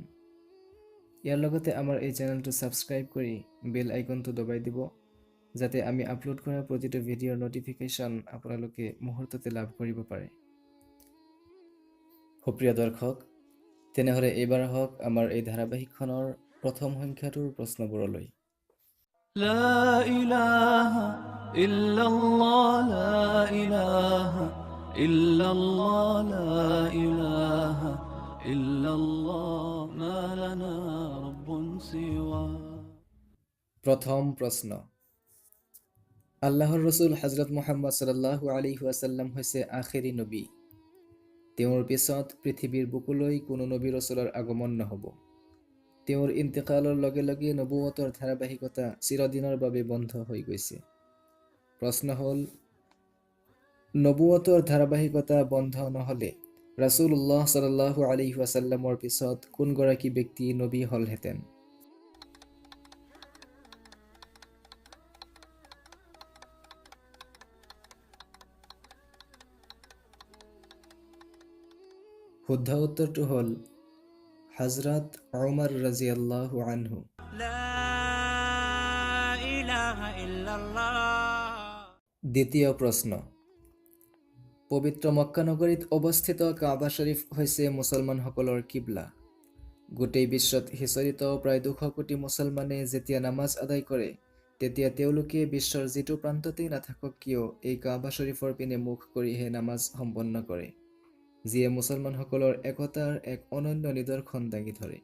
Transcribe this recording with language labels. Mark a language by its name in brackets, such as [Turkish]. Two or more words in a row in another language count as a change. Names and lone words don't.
[Assamese] ইয়াৰ লগতে আমাৰ এই চেনেলটো ছাবস্ক্ৰাইব কৰি বেল আইকনটো দবাই দিব, যাতে আমি আপলোড কৰা প্ৰতিটো ভিডিঅ'ৰ নটিফিকেশ্যন আপোনালোকে মুহূৰ্ততে লাভ কৰিব পাৰে। সুপ্ৰিয় দৰ্শক, তেনেহ'লে এইবাৰ আহক আমাৰ এই ধাৰাবাহিকখনৰ প্ৰথম সংখ্যাটোৰ প্ৰশ্নবোৰলৈ। [Arabic] لا إله إلا الله لا إله إلا الله لا إله إلا الله ما لنا رب سوى [Assamese] প্ৰথম প্ৰশ্ন, আল্লাহৰ ৰসুল হযৰত মুহাম্মদ [Arabic] صلى الله عليه وسلم [Assamese] হৈছে আখেৰী নবী। তেওঁৰ পিছত পৃথিৱীৰ বুকুলৈ কোনো নবী ৰসুলৰ আগমন নহ'ব। তেওঁৰ ইন্তেকালৰ লগে লগে নবুৱতৰ ধাৰাবাহিকতা চিৰদিনৰ বাবে বন্ধ হৈ গৈছে। প্ৰশ্ন হ'ল, নবুৱতৰ ধাৰাবাহিকতা বন্ধ নহ'লে [Arabic] رسول الله صلى الله عليه وسلم [Assamese] পিছত কোনগৰাকী ব্যক্তি নবী হ'লহেঁতেন? শুদ্ধ উত্তৰটো হ'ল হযৰত উমৰ [Arabic] رضي الله عنه. لا إله إلا الله [Assamese] দ্বিতীয় প্ৰশ্ন, পবিত্ৰ মক্কা নগৰীত অৱস্থিত কাবা শ্বৰীফ হৈছে মুছলমানসকলৰ কিবলা। গোটেই বিশ্বত সিঁচৰিত প্ৰায় 200 কোটি মুছলমানে যেতিয়া নামাজ আদায় কৰে তেতিয়া তেওঁলোকে বিশ্বৰ যিটো প্ৰান্ততেই নাথাকক কিয় এই কাবা শ্বৰীফৰ পিনে মুখ কৰিহে নামাজ সম্পন্ন কৰে, যিয়ে মুছলমানসকলৰ একতাৰ এক অনন্য নিদৰ্শন দাঙি ধৰে।